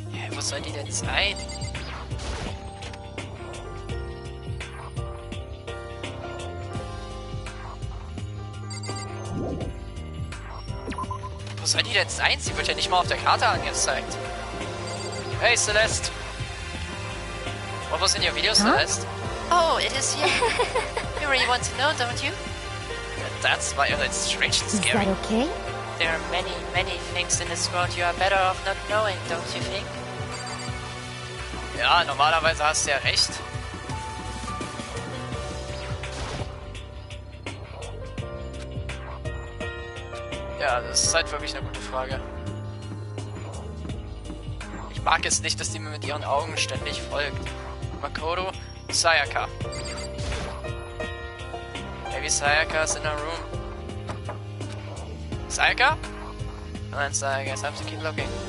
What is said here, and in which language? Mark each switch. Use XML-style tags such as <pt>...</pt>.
<de>Wo soll die denn sein? Wo soll die denn sein? Sie wird ja nicht mal auf der Karte angezeigt.</de> <en>Hey, Celeste. What was in your video, Celeste? Oh, it is you. You really want to know, don't you? That's why it's strange and Is scary. that okay? There are many, many things in this world you are better off not knowing, don't you think?</en> <de>Ja, normalerweise hast du ja recht. Ja, das ist halt wirklich eine gute Frage. Ich mag es nicht, dass die mir mit ihren Augen ständig folgt.</de> <en>Makoto, Sayaka. Maybe Sayaka is in her room. Sayaka? And then I guess I have to keep looking.</en>